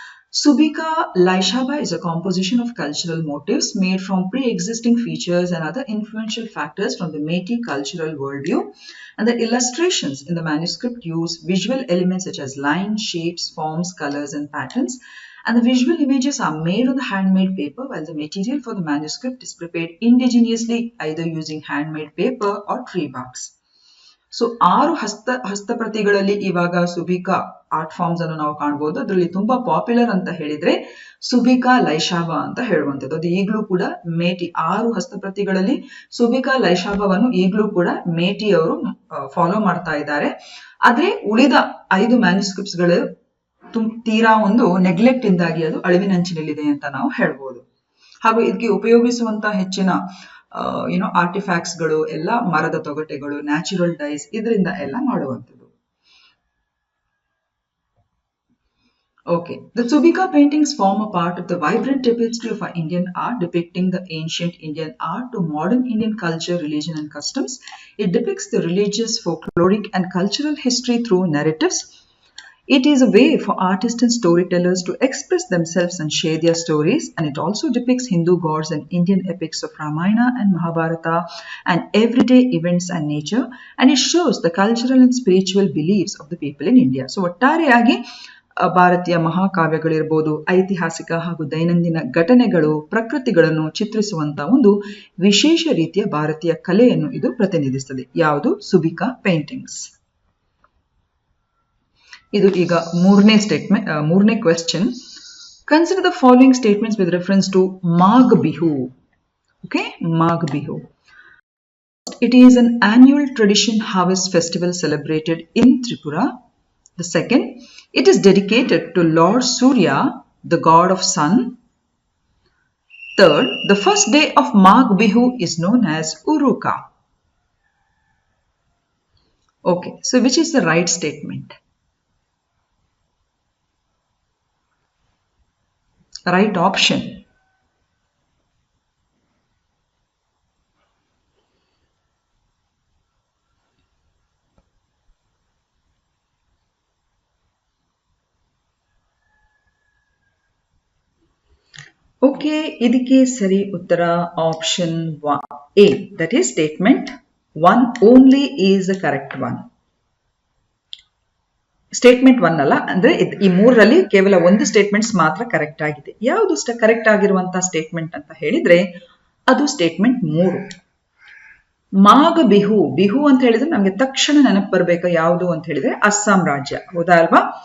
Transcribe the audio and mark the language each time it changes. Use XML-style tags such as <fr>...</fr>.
<en>Subika Laishaba is a composition of cultural motifs made from pre-existing features and other influential factors from the Meitei cultural worldview, and the illustrations in the manuscript use visual elements such as lines, shapes, forms, colors, and patterns. And the visual images are made on the handmade paper, while the material for the manuscript is prepared indigenously, either using handmade paper or tree barks.</en> <kn>So 6 ಹಸ್ತಪ್ರತಿಗಳಲ್ಲಿ ಇವಾಗ ಸುಬಿಕಾ art forms ಅನ್ನು ನಾವು ಕಾಣಬಹುದು. ಅದರಲ್ಲಿ ತುಂಬಾ popular ಅಂತ ಹೇಳಿದ್ರೆ ಸುಬಿಕಾ ಲೈಶಾಬಾ ಅಂತ ಹೇಳುವಂಥದ್ದು. ಅದು ಈಗಲೂ ಕೂಡ ಮೇಟಿ 6 ಹಸ್ತಪ್ರತಿಗಳಲ್ಲಿ ಸುಬಿಕಾ ಲೈಶಾಬಾವನ್ನು ಈಗಲೂ ಕೂಡ ಮೇಟಿ ಅವರು ಫಾಲೋ ಮಾಡ್ತಾ ಇದ್ದಾರೆ. ಆದ್ರೆ ಉಳಿದ 5 ಮ್ಯಾನ್ಯುಸ್ಕ್ರಿಪ್ಟ್ಸ್ ಗಳು ತೀರಾ ಒಂದು ನೆಗ್ಲೆಕ್ಟ್ ಇಂದಾಗಿ ಅದು ಅಳಿವಿನಂಚಿನಲ್ಲಿದೆ ಅಂತ ನಾವು ಹೇಳ್ಬೋದು. ಹಾಗೂ ಇದಕ್ಕೆ ಉಪಯೋಗಿಸುವಂತಹ ಹೆಚ್ಚಿನ ಆರ್ಟಿಫ್ಯಾಕ್ಟ್ಸ್ ಗಳು ಎಲ್ಲ ಮರದ ತೊಗಟೆಗಳು, ನ್ಯಾಚುರಲ್ ಡೈಸ್, ಇದರಿಂದ ಎಲ್ಲ ಮಾಡುವಂಥದ್ದು.</kn> <en>Okay, the Subika paintings form a part of the vibrant tapestry of our Indian art, depicting the ancient Indian art to modern Indian culture, religion, and customs. It depicts the religious, folkloric, and cultural history through narratives. It is a way for artists and storytellers to express themselves and share their stories, and it also depicts Hindu gods and Indian epics of Ramayana and Mahabharata and everyday events and nature, and it shows the cultural and spiritual beliefs of the people in India.</en> <kn>So ಒಟ್ಟಾರೆಯಾಗಿ ಭಾರತೀಯ ಮಹಾಕಾವ್ಯಗಳಿರ್ಬೋದು, ಐತಿಹಾಸಿಕ ಹಾಗೂ ದೈನಂದಿನ ಘಟನೆಗಳು, ಪ್ರಕೃತಿಗಳನ್ನು ಚಿತ್ರಿಸುವಂತಹ ಒಂದು ವಿಶೇಷ ರೀತಿಯ ಭಾರತೀಯ ಕಲೆಯನ್ನು ಇದು ಪ್ರತಿನಿಧಿಸುತ್ತದೆ. ಯಾವುದು? ಸುಬಿಕಾ ಪೇಂಟಿಂಗ್ಸ್. ಇದು ಈಗ ಮೂರನೇ question.</kn> <en>Consider the following statements with reference to Magh Bihu. Okay, Magh Bihu. It is an annual tradition harvest festival celebrated in Tripura. The second, it is dedicated to Lord Surya, the god of sun. Third, the first day of Magh Bihu is known as Uruka. Okay, so which is the right statement? Right option.</en> <kn>Okay, ಇದಕ್ಕೆ ಸರಿ ಉತ್ತರ option A.</kn> <en>That is statement 1 only is the correct one.</en> <kn>Statement 1 ಅಲ್ಲ, ಅಂದ್ರೆ ಈ ಮೂರರಲ್ಲಿ ಕೇವಲ ಒಂದು statements ಮಾತ್ರ ಕರೆಕ್ಟ್ ಆಗಿದೆ. ಯಾವುದು ಕರೆಕ್ಟ್ ಆಗಿರುವಂತಹ ಸ್ಟೇಟ್ಮೆಂಟ್ ಅಂತ ಹೇಳಿದ್ರೆ ಅದು ಸ್ಟೇಟ್ಮೆಂಟ್ 3. ಮಾಘ ಬಿಹು. ಬಿಹು ಅಂತ ಹೇಳಿದ್ರೆ ನಮ್ಗೆ ತಕ್ಷಣ ನೆನಪು ಬರ್ಬೇಕು ಯಾವುದು ಅಂತ ಹೇಳಿದ್ರೆ ಅಸ್ಸಾಂ ರಾಜ್ಯ, ಹೌದಾ ಅಲ್ವಾ?</kn>